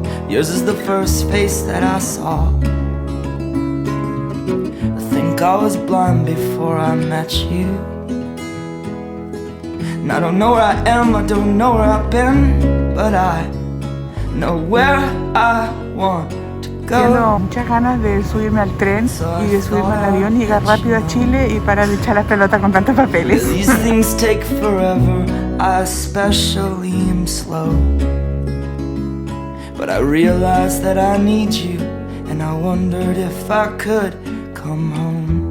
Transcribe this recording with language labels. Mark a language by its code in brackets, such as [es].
[en] Yours is the first face that I saw. I think I was blind before I met you. And I don't know where I am, I don't know where I've been, but I know where I want to go. [es] Tengo muchas ganas de subirme al tren y de subirme al avión y llegar rápido a Chile y parar de echar la pelota con tantos papeles. [en] These things take forever, I especially am slow. But I realized that I need you, and I wondered if I could come home.